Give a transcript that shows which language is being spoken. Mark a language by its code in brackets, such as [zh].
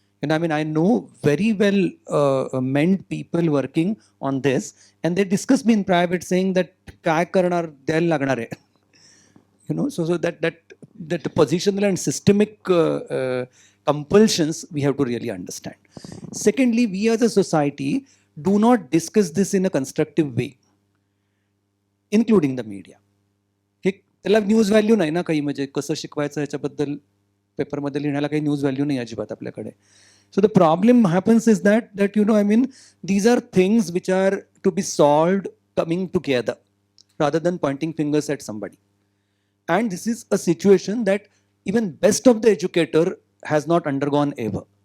[en] I know very well meant people working on this, and they discuss me in private saying that [mr] kya karnar del lagnar hai. [en] So that positional and systemic compulsions we have to really understand. Secondly, we as a society do not discuss this in a constructive way, including the media. [mr] त्याला news value नाही ना काही, म्हणजे कसं शिकवायचं ह्याच्याबद्दल पेपरमध्ये लिहिण्याला काही न्यूज व्हॅल्यू नाही अजिबात आपल्याकडे. [en] So the problem happens is that these are things which are to be solved coming together rather than pointing fingers at somebody. And this is a situation that even best of the educator has not undergone ever.